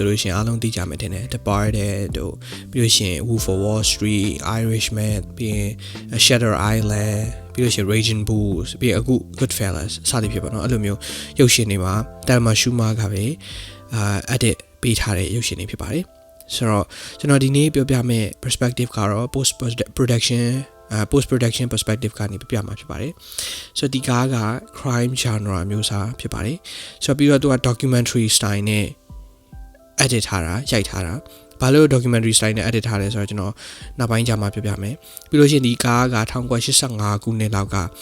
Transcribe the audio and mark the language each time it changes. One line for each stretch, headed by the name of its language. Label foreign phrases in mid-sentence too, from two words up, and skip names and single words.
Burmese: လို့ရှိရင်အားလုံးသိကြမယ်ထင်တယ် Departed တို့ပြီးလို့ရှိရင် Wolf of Wall Street, Irishman ပြီးရင် Shutter Island ပြီးလို့ရှိရင် Raging Bulls ပြီးအခု Goodfellas စသည်ဖြစ်ပါတော့အဲ့လိုမျိုးရုပ်ရှင်တွေမှာ Thelma Schoonmaker ကပဲedit ပေးထားတဲ့ရုပ်ရှင်တွေဖြစ်ပါတယ်ဆိုတော့ကျွန်တော်ဒီနေ့ပြောပြမယ့် perspective ကတော့
English: post production perspective
Burmese: ကနေပြမှာဖြစ်ပါတယ်ဆိုတော့ဒီကားက
English: crime genre
Burmese: မျိုးစားဖြစ်ပါတယ်ဆိုတော့ပြီးတော့သူက
English: documentary style
Burmese: နဲ့ edit ထားတာရိုက်ထားတာဘာလို့
English: documentary style
Burmese: နဲ့ edit ထားလဲဆိုတော့ကျွန်တော်နောက်ပိုင်းကျမှပြပြမယ်ပြီးလို့ရှိရင်ဒီကားက1985ခုနှစ်လောက်က